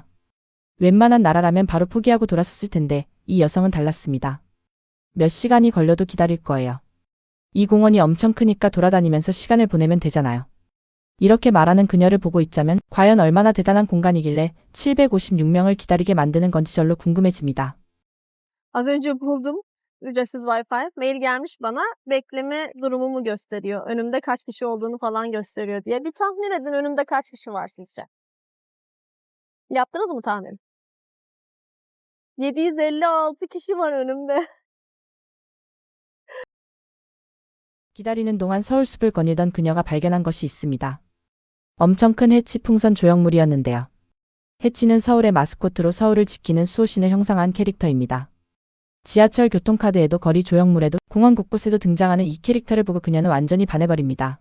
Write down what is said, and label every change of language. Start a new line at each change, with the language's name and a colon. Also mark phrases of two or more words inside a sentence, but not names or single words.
Korean: 웬만한 나라라면 바로 포기하고 돌아섰을 텐데 이 여성은 달랐습니다. 몇 시간이 걸려도 기다릴 거예요. 이 공원이 엄청 크니까 돌아다니면서 시간을 보내면 되잖아요. 이렇게 말하는 그녀를 보고 있자면 과연 얼마나 대단한 공간이길래 756명을 기다리게 만드는 건지 절로 궁금해집니다.
Turkish: Az önce buldum ücretsiz Wi-Fi. Mail gelmiş bana. Bekleme durumumu gösteriyor. Önümde kaç kişi olduğunu falan gösteriyor diye. Bir tahmin edin önümde kaç kişi var sizce? Yaptınız mı tahmin? 756 kişi var önümde.
Korean: 기다리는 동안 서울숲을 거닐던 그녀가 발견한 것이 있습니다. 엄청 큰 해치 풍선 조형물이었는데요. 해치는 서울의 마스코트로 서울을 지키는 수호신을 형상한 캐릭터입니다. 지하철 교통카드에도 거리 조형물에도 공원 곳곳에도 등장하는 이 캐릭터를 보고 그녀는 완전히 반해버립니다.